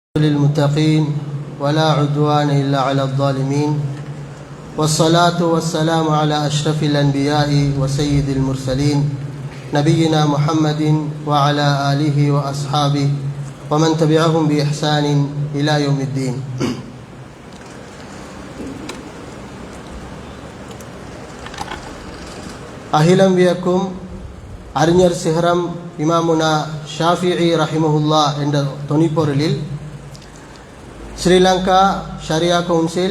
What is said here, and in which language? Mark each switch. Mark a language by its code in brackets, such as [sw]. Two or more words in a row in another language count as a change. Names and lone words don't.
[ar] للمتقين ولا عدوان إلا على الظالمين والصلاة والسلام على أشرف الأنبياء وسيد المرسلين نبينا محمد وعلى آله وأصحابه ومن تبعهم بإحسان إلى يوم الدين. [ta] அகிலம் வியக்கும் அறிஞர் சிகரம் இமாமுனா ஷாஃபிஈ ரஹிமஹுல்லா என்ற தொனிப்பொருளில் ஸ்ரீலங்கா ஷரியா கவுன்சில்